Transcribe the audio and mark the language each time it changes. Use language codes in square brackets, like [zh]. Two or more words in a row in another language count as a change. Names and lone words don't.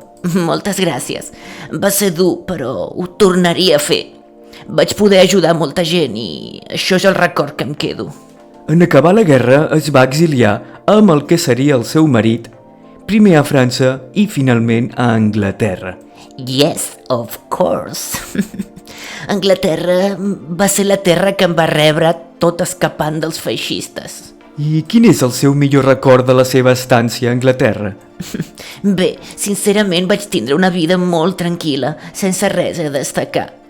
[ca] Moltes gràcies. Va ser dur, però ho tornaria a fer. Vaig poder ajudar molta gent i això és el record que em quedo. En acabar la guerra es va exiliar amb el que seria el seu marit, primer a França i finalment a Anglaterra. [en] Yes, of course. [ca] Anglaterra va ser la terra que em va rebre tot escapant dels feixistes. I quin és el seu millor record de la seva estància a Anglaterra? Bé, sincerament vaig tindre una vida molt tranquil·la, sense res a destacar.